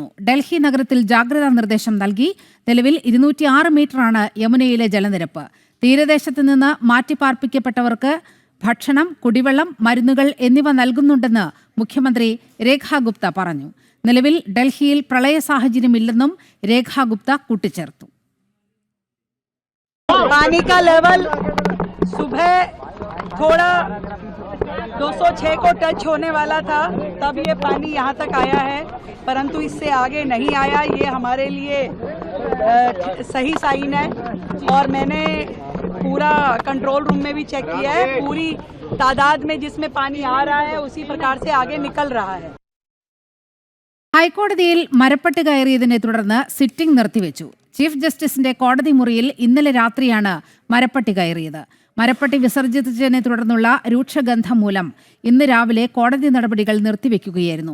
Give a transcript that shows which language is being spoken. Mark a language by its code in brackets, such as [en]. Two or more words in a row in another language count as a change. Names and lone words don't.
[ml] ഡൽഹി നഗരത്തിൽ ജാഗ്രതാ നിർദ്ദേശം നൽകി. നിലവിൽ 206 മീറ്ററാണ് യമുനയിലെ ജലനിരപ്പ്. തീരദേശത്ത് നിന്ന് മാറ്റിപ്പാർപ്പിക്കപ്പെട്ടവർക്ക് ഭക്ഷണം, കുടിവെള്ളം, മരുന്നുകൾ എന്നിവ നൽകുന്നുണ്ടെന്ന് മുഖ്യമന്ത്രി രേഖാ ഗുപ്ത പറഞ്ഞു. നിലവിൽ ഡൽഹിയിൽ പ്രളയ സാഹചര്യമില്ലെന്നും രേഖാ ഗുപ്ത കൂട്ടിച്ചേർത്തു. [hi] पानी का लेवल सुबह थोड़ा 206 को टच होने वाला था, तब ये पानी यहाँ तक आया है, परंतु इससे आगे नहीं आया. ये हमारे लिए सही साइन है. और मैंने पूरा [en] control room [hi] में भी चेक किया है. पूरी तादाद में जिसमें पानी आ रहा है उसी प्रकार से आगे निकल रहा है. [ml] ഹൈക്കോടതിയിൽ മരപ്പട്ടി കയറിയതിനെ തുടർന്ന് സിറ്റിംഗ് നിർത്തിവെച്ചു. ചീഫ് ജസ്റ്റിസിന്റെ കോടതി മുറിയിൽ ഇന്നലെ രാത്രിയാണ് മരപ്പട്ടി കയറിയത്. മരപ്പട്ടി വിസർജിച്ചതിനെ തുടർന്നുള്ള രൂക്ഷഗന്ധം മൂലം ഇന്ന് രാവിലെ കോടതി നടപടികൾ നിർത്തിവെക്കുകയായിരുന്നു.